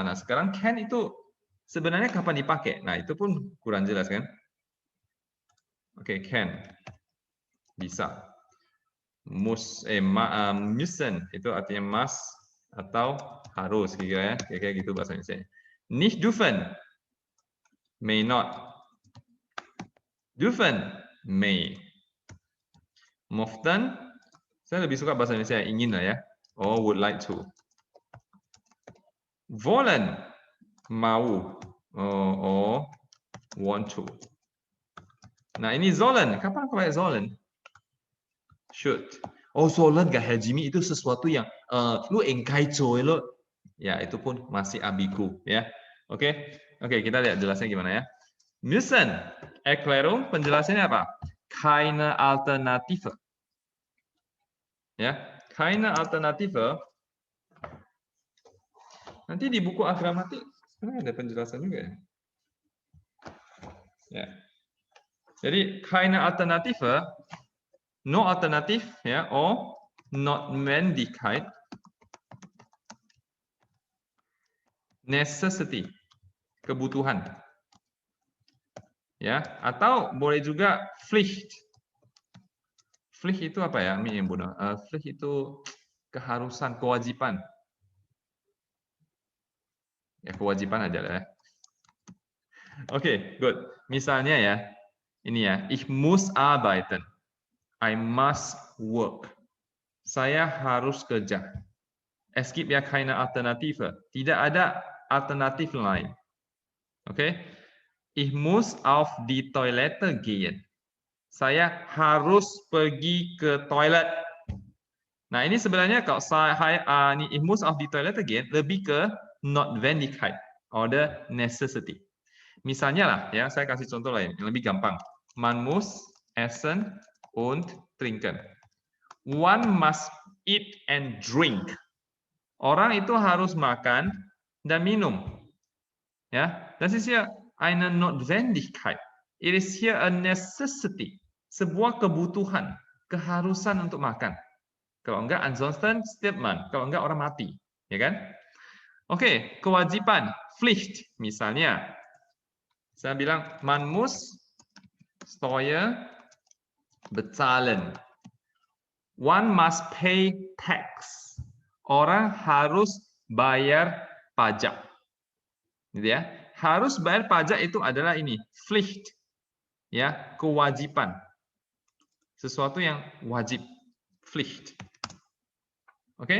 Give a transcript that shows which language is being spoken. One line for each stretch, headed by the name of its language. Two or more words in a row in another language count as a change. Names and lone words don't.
Indonesian: Nah, sekarang can itu sebenarnya kapan dipakai? Nah, itu pun kurang jelas kan? Oke, can. Bisa. Müssen itu artinya must atau harus kira-kira ya. Kira-kira gitu bahasa Indonesia.
German: Nicht dürfen.
English: May not.
German: Dürfen. May. Möchten.
Indonesian: Saya lebih suka bahasa Indonesia ingin lah ya.
English: Or would like to. Wollen, mau, or want to.
Indonesian: Nah ini sollen, kapan pakai sollen?
English: Should.
Indonesian: Oh sollen gak Jimmy itu sesuatu yang lu engkai coy lo. Ya itu pun masih ambigu ya. Oke, kita lihat jelasnya gimana ya.
German: Müssen, Erklärung,
Indonesian: penjelasannya apa?
German: Keine Alternative. Ya, keine Alternative.
Indonesian: Nanti di buku agramatik ada penjelasan juga ya. Ya. Jadi
German: keine Alternative,
English: no alternative
Indonesian: ya, or Notwendigkeit, necessity, kebutuhan. Ya, atau boleh juga Pflicht. Pflicht itu apa ya? Pflicht itu keharusan, kewajiban. Ya kewajiban aja lah ya. Oke, good. Misalnya ya, ini ya,
German: ich muss arbeiten.
English: I must work.
Indonesian: Saya harus kerja.
German: Es gibt ja keine Alternative.
Indonesian: Tidak ada alternatif lain. Oke.
German: Ich muss auf die Toilette gehen.
Indonesian: Saya harus pergi ke toilet. Nah, ini sebenarnya kalau
German: ich muss auf die Toilette gehen
Indonesian: lebih ke
German: Notwendigkeit oder
Indonesian: necessity. Misalnya lah, ya saya kasih contoh lain yang lebih gampang.
German: Man muss essen und trinken.
English: One must eat and drink.
Indonesian: Orang itu harus makan dan minum. Ya,
German: das ist ja eine Notwendigkeit.
English: It is here a necessity.
Indonesian: Sebuah kebutuhan, keharusan untuk makan. Kalau enggak,
German: ansonsten stirbt man.
Indonesian: Kalau enggak, orang mati. Ya kan? Oke, kewajiban, Pflicht misalnya. Saya bilang,
German: man muss Steuer bezahlen.
English: One must pay tax.
Indonesian: Orang harus bayar pajak. Gitu ya. Harus bayar pajak itu adalah ini, Pflicht. Ya, kewajiban. Sesuatu yang wajib, Pflicht. Oke?